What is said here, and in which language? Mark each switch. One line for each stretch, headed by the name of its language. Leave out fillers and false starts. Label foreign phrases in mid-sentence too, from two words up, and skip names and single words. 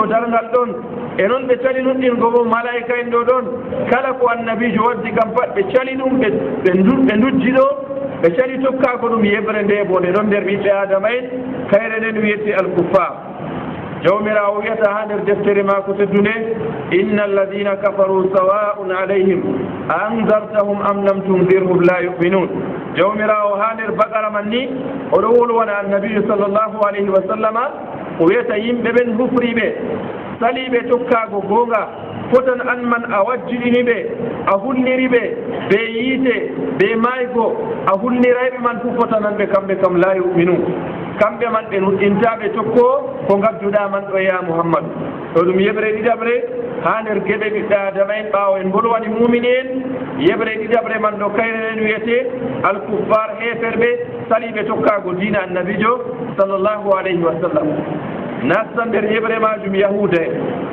Fula: dargal ɗon e noon ɓe cali nuɗɗingo bo malaika en ɗo ɗon kala ko annabijo waddi kam pat ɓe cali ɗum ɓe dujji ɗo ɓe cali tokkago ɗum yeɓre nde bo nde ɗon nder ɓiɓɓe adama en kayre nden wiyete alkuffar jawmirawo wiyata ha nder deftere mako teddunde
Arabic: إن الذين كفروا سواء عليهم أأنذرتهم أم لم تنذرهم لا يؤمنون
Fula: jawmirawo ha nder baqara man ni oɗo wolwana annabijo
Arabic: صلى الله عليه وسلم
Fula: o wiyata yimɓe ɓen hufriɓe saliɓe tokkago gonga fotan an man a wajjiɗini ɓe a hulliri ɓe ɓe yiite ɓe maygo a hullirayɓe man fu fotanan ɓe kamɓe kam
Arabic: لا يؤمنون
Fula: kamɓe man ɓe nuɗɗintaɓe tokko ko gadduɗa man ɗo ya mouhammadou ɗo ɗum yeɓre ɗiɗaɓre ha nder geɓe ɓiɓɓe adama en ɓawo en bolwani mumini en yeɓre ɗiɗaɓre man ɗo kayre nen wiyete alkuffar heferɓe saliɓe tokkago dina annabijo
Arabic: صلى الله عليه وسلم
Fula: nasta nder yeɓre majum yahuda en